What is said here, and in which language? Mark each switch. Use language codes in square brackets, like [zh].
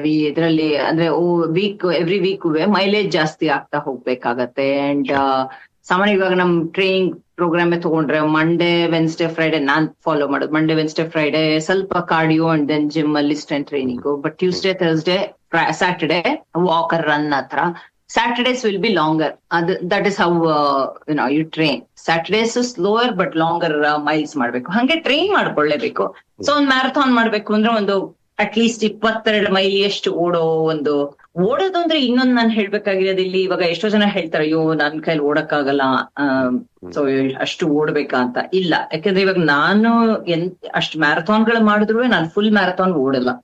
[kn] ಇದರಲ್ಲಿ ಅಂದ್ರೆ every week mileage ಜಾಸ್ತಿ ಆಗ್ತಾ ಹೋಗ್ಬೇಕಾಗತ್ತೆ. ಅಂಡ್ ಸಾಮಾನ್ಯ ಇವಾಗ ನಮ್ ಟ್ರೈನಿಂಗ್ ಪ್ರೋಗ್ರಾಮ್ ತಗೊಂಡ್ರೆ ಮಂಡೇ ವೆನ್ಸ್ಡೇ ಫ್ರೈಡೆ ನಾನ್ ಫಾಲೋ ಮಾಡೋದು. ಮಂಡೇ ವೆನ್ಸ್ಡೇ ಫ್ರೈಡೆ ಸ್ವಲ್ಪ ಕಾರ್ಡಿಯೋ ಅಂಡ್ ದೆನ್ ಜಿಮ್ ಅಲ್ಲಿ strength training. But Tuesday Thursday Saturday walker run ಹತ್ರ. [en] Saturdays will be longer. That is how you train. Saturdays slower but longer miles [kn] ಮಾಡ್ಬೇಕು. ಹಂಗೆ train ಮಾಡ್ಕೊಳ್ಳೇಬೇಕು. So ಒಂದ್ marathon ಮಾಡ್ಬೇಕು ಅಂದ್ರೆ ಒಂದು at least 22 mile ಎಷ್ಟು ಓಡೋದು ಅಂದ್ರೆ ಇನ್ನೊಂದು ನಾನು ಹೇಳ್ಬೇಕಾಗಿರೋದು ಇಲ್ಲಿ. ಇವಾಗ ಎಷ್ಟೋ ಜನ ಹೇಳ್ತಾರೆ, ಅಯ್ಯೋ ನನ್ ಕೈಲಿ ಓಡಕ್ಕಾಗಲ್ಲ, ಸೊ ಅಷ್ಟು ಓಡ್ಬೇಕಾ ಅಂತ. ಇಲ್ಲ, ಯಾಕಂದ್ರೆ ಇವಾಗ ನಾನು ಅಷ್ಟು ಮ್ಯಾರಥಾನ್ಗಳು ಮಾಡಿದ್ರು ನಾನು ಫುಲ್ ಮ್ಯಾರಥಾನ್ ಓಡಲ್ಲ.